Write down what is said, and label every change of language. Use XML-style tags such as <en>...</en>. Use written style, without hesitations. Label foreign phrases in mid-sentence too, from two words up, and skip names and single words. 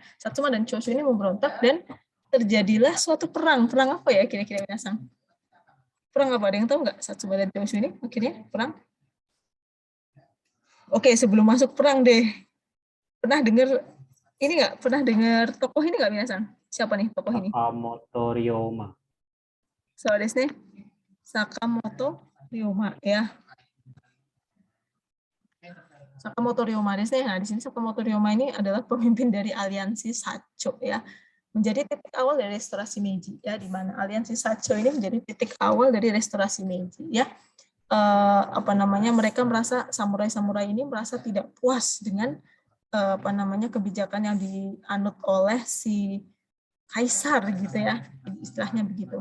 <id>Satsuma dan Choshu ini memberontak dan terjadilah suatu perang apa ya kira-kira Minasang? Perang apa? Ada yang tahu nggak? Satsuma dan Choshu ini akhirnya perang? Oke, sebelum masuk perang deh, pernah dengar ini nggak? Pernah dengar tokoh ini nggak Minasang? Siapa nih tokoh ini? Sakamoto Ryoma.</id> <ja>そう、ですね.</ja> <id>Sakamoto Ryoma ya.</id> <ja>Sakamoto Ryoma desu ne.</ja> <id>Nah, di sini Sakamoto Ryoma ini adalah pemimpin dari aliansi Sacho ya. Menjadi titik awal dari restorasi Meiji ya, di mana aliansi Sacho ini menjadi titik awal dari restorasi Meiji ya. Mereka merasa samurai-samurai ini merasa tidak puas dengan kebijakan yang dianut oleh si kaisar gitu ya, istilahnya begitu.</id>